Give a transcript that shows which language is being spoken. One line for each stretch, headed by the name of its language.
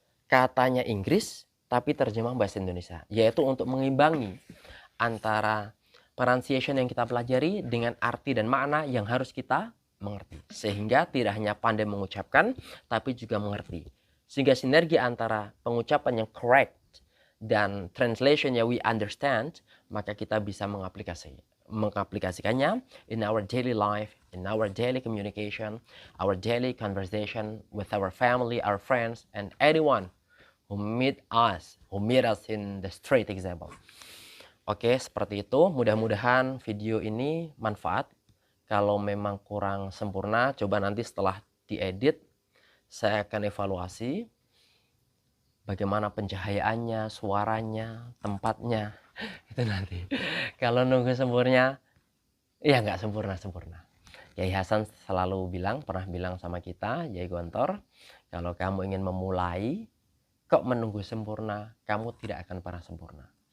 Indonesian: Katanya Inggris tapi terjemah bahasa Indonesia. Yaitu untuk mengimbangi antara pronunciation yang kita pelajari dengan arti dan makna yang harus kita mengerti. Sehingga tidak hanya pandai mengucapkan tapi juga mengerti. Sehingga sinergi antara pengucapan yang correct dan translation yang
English: we understand,
Indonesian: maka kita bisa mengaplikasikannya
English: in our daily life, in our daily communication, our daily conversation with our family, our friends, and anyone who meet us in the street example.
Indonesian: Oke, seperti itu. Mudah-mudahan video ini manfaat. Kalau memang kurang sempurna, coba nanti setelah diedit, saya akan evaluasi bagaimana pencahayaannya, suaranya, tempatnya. Itu nanti. Kalau nunggu sempurna, ya nggak sempurna. Yai Hasan selalu pernah bilang sama kita, Yai Gontor, kalau kamu ingin memulai, kok menunggu sempurna, kamu tidak akan pernah sempurna.